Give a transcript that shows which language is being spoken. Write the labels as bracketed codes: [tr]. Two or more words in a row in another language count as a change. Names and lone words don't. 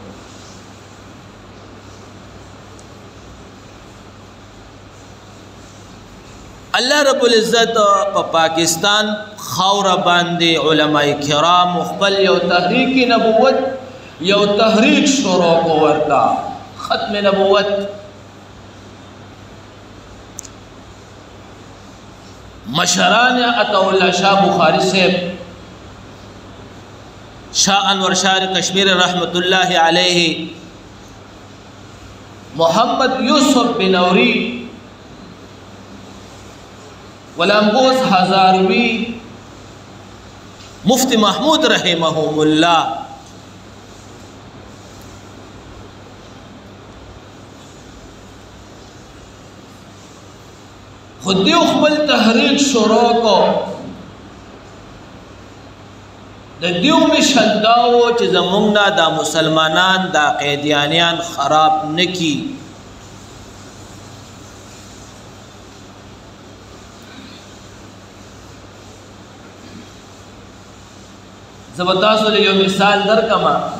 [ps] الله رب العزت په پاکستان خاوره باندې علماء کرام خپل یو تحریک نبوت یو تحریک شروع کو ورته ختم نبوت. مشران عطاءاللہ شاہ بخاری صاحب، شاہ انور شاہ کشمیر [ar] رحمت اللہ علیہ، [ps] محمد یوسف بنوری، غلام گوز ہزاروی، مفتی محمود [ar] رحمہم اللہ، [ps] خود دیو خپل تحریک شروع کو. د دیو مشن داو چې زمونږ نه دا مسلمانان دا قیدیانیان خراب نکی. زه به تاسو له یو مثال درکما.